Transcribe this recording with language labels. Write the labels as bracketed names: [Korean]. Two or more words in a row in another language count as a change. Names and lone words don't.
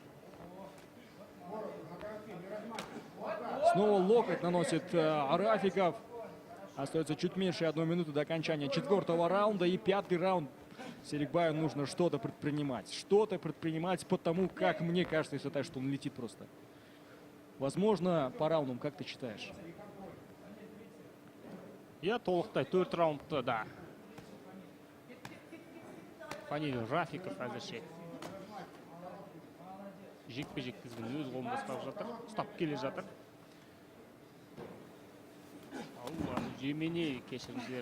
[Russian] Снова локоть наносит Рафиков. Остается чуть меньше 1 минуты до окончания 4-го раунда. И 5-й раунд Серикбаю нужно что-то предпринимать, потому как мне кажется, Исатай, что он летит просто. Возможно, по раундам, как ты читаешь? [Kazakh] Иә, толықтай 4 раундты да. Фаниль Рафиков әзірше жекпе-жек тізгінін өз қолында ұстап келе жатыр. Алла, Жеменей, кешіріңіздер.